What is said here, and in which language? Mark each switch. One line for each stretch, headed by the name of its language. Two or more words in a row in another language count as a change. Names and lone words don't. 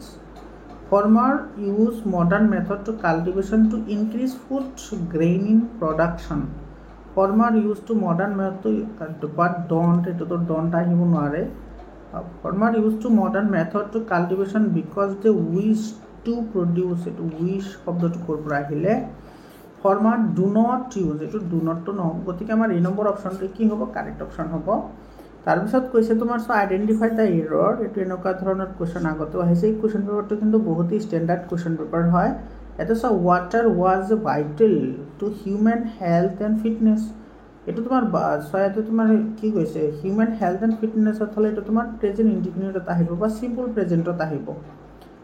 English: Farmers use modern method to cultivation to increase food grain in production. Farmers use to modern method, but don't
Assamese: আহিব নোৱাৰে।
English: Farmers use to modern method to cultivation because they wish to produce,
Assamese: এইটো wish শব্দটো ক'ৰ পৰা আহিলে,
English: farmer do not use,
Assamese: এইটো
English: do notটো
Assamese: নহ'ব, গতিকে আমাৰ এই নম্বৰ অপশ্যনটো কি হ'ব,
English: correct option
Assamese: হ'ব। তাৰপিছত কৈছে তোমাৰ চ'
English: identify the error,
Assamese: এইটো এনেকুৱা ধৰণৰ কুৱেশ্যন আগতেও আহিছে, এই
English: question paperটো
Assamese: কিন্তু বহুতেই
English: standard question paper
Assamese: হয়। এটা চ'
English: water was vital to human health and fitness,
Assamese: এইটো তোমাৰ চ' ইয়াতে তোমাৰ কি কৈছে,
English: human health and fitnessত
Assamese: হ'লে এইটো তোমাৰ
English: present indefiniteত
Assamese: আহিব বা
English: simple presentত
Assamese: আহিব।